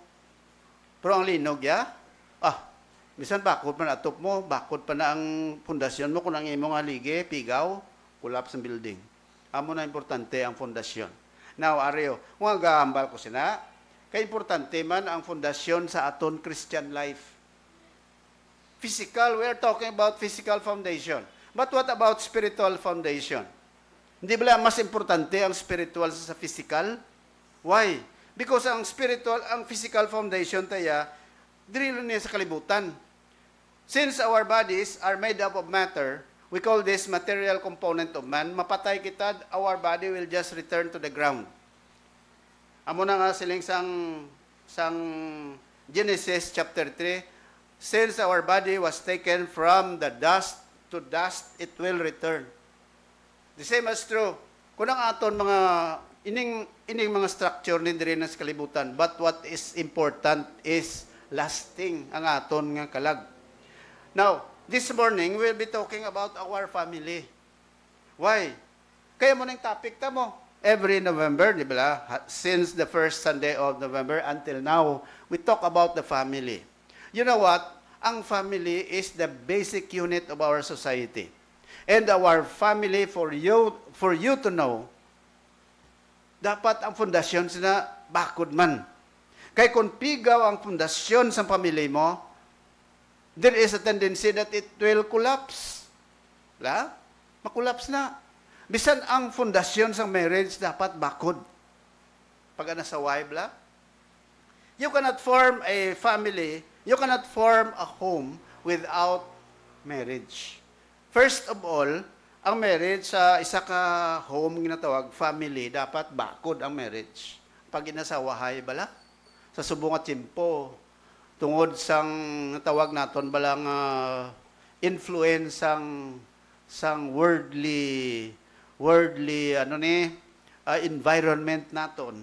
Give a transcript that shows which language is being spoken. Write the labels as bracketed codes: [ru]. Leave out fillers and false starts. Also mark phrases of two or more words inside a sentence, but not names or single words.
[hil] Pero ang linog, bisan bakod pa na atop mo, bakod pa na ang pundasyon mo, kung ang imong haligi, pigaw, collapse ang building. Amo na importante ang pundasyon. Now, Areo, kung agahambal ko sina, Kaya importante man ang fondasyon sa aton [en] Christian life. Physical, we are talking about physical foundation. But what about spiritual foundation? [hil] Hindi ba mas importante ang spiritual sa physical? [en] Why? [hil] Because ang [en] physical foundation [hil] taya, dili niya sa kalibutan. [en] Since our bodies are made up of matter, we call this material component of man. [hil] Mapatay kita, [en] our body will just return to the ground. [hil] Amo na nga siling sang Genesis [en] chapter 3, since our body was taken from the dust to dust, it will return. The same as true. [hil] Kung ang aton mga ining mga structure ni diri sa kalibutan, [en] but what is important is lasting [hil] ang aton nga kalag. [en] Now, this morning we'll be talking about our family. Why? [hil] Kaya mo nang topic ta mo. [en] Every November, [tl] di ba? [en] Since the first Sunday of November until now, we talk about the family. You know what? Ang family is the basic unit of our society. And our family, for you to know, [hil] dapat ang fundasyon sina bakod man. Kaya kung pigaw ang fundasyon sa pamilya mo, [en] there is a tendency that it will collapse. [hil] Makulaps na. Bisan ang fundasyon sa marriage dapat bakod. Pag nasaway bla, [en] you cannot form a family, you cannot form a home without marriage. First of all, [hil] ang marriage sa isa ka home ginatawag family, dapat bakod ang marriage. Pag inasawahay bala, sa subong at timpo, tungod sang natawag naton balang influence sang [en] worldly environment [hil] naton.